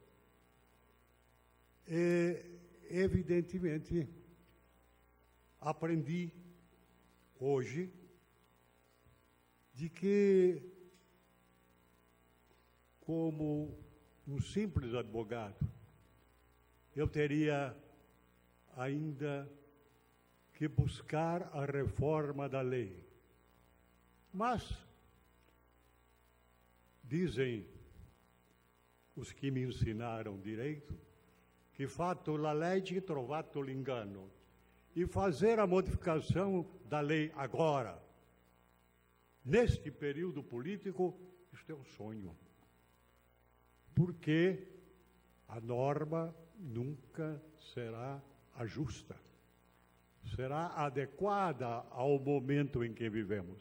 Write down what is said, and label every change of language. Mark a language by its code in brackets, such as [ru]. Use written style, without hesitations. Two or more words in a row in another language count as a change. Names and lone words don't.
[pt] E, evidentemente, aprendi hoje de que, como um simples advogado, eu teria ainda que buscar a reforma da lei. Mas dizem os que me ensinaram direito, que [it] fatto la legge, trovato l'ingano. [pt] E fazer a modificação da lei agora, neste período político, isto é um sonho. Porque a norma nunca será a justa. Será adequada ao momento em que vivemos.